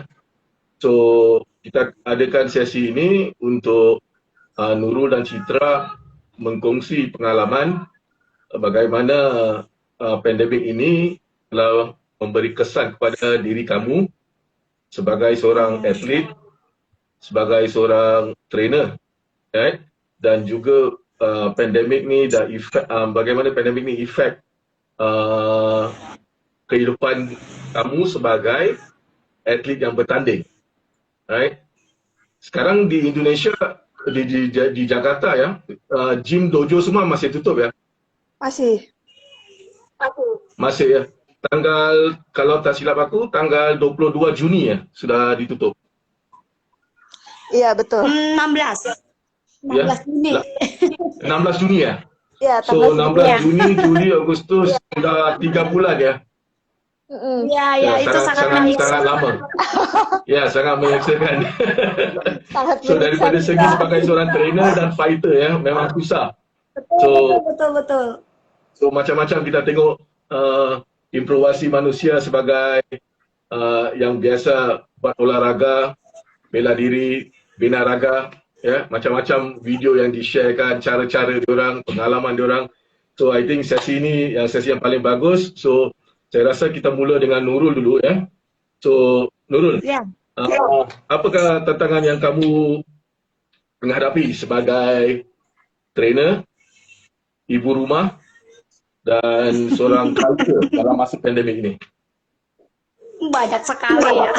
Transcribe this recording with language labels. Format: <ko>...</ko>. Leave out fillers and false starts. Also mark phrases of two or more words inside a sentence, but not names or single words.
<ms>So kita adakan sesi ini untuk Nurul dan Citra mengkongsi pengalaman bagaimana pandemik ini telah memberi kesan kepada diri kamu sebagai seorang atlet, sebagai seorang trainer, right? Dan juga pandemik ni dah bagaimana pandemik ni efek kehidupan kamu sebagai atlet yang bertanding, right? Sekarang di Indonesia, di Jakarta ya, gym dojo semua masih tutup ya?</ms> <id>Masih ya.</id> <ms>Kalau tak silap aku, tanggal 22 Juni ya sudah ditutup.</ms> <id>Iya, betul. 16 Juni.</id> <ms>16 Juni ya?</ms> <id>Iya,</id> <ms>So 16 Juni, Juli, Agustus, sudah 3 bulan ya?</ms> <id>Ya, itu sangat menyiksa. Sangat lama. Ya, sangat menyiksakan.</id> <ms>So daripada segi sebagai seorang trainer dan fighter ya, memang susah. Betul. So macam-macam kita tengok improvasi manusia sebagai yang biasa buat olahraga, bela diri, bina raga, ya, macam-macam video yang di-sharekan, cara-cara diorang, pengalaman diorang.</ms> <en>So I think</en> <ms>sesi ini sesi yang paling bagus. So saya rasa kita mula dengan Nurul dulu ya. So Nurul, apakah tantangan yang kamu menghadapi sebagai trainer, ibu rumah dan seorang culture dalam masa pandemik ini?</ms> <id>Banyak sekali ya.</id>